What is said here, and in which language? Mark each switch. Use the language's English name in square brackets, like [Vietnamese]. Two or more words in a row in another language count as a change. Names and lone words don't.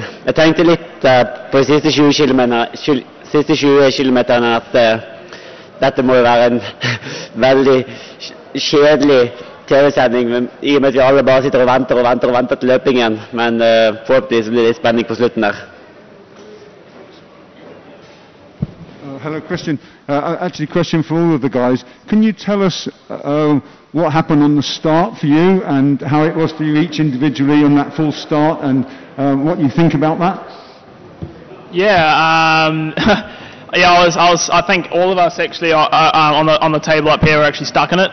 [Norwegian] Jeg tenkte litt på de siste 20 kilometerne at dette må jo være en veldig kjedelig TV-sending, i og med at vi alle bare sitter og venter til løpingen. Men forhåpentligvis blir det litt spenning på slutten der. [English] Hello, Kristian. Actually, a question for all of the guys. Can you tell us what happened on the start for you and how it was for you each individually on that full start, and what you think about that? Yeah, I think all of us actually on the table up here were actually stuck in it.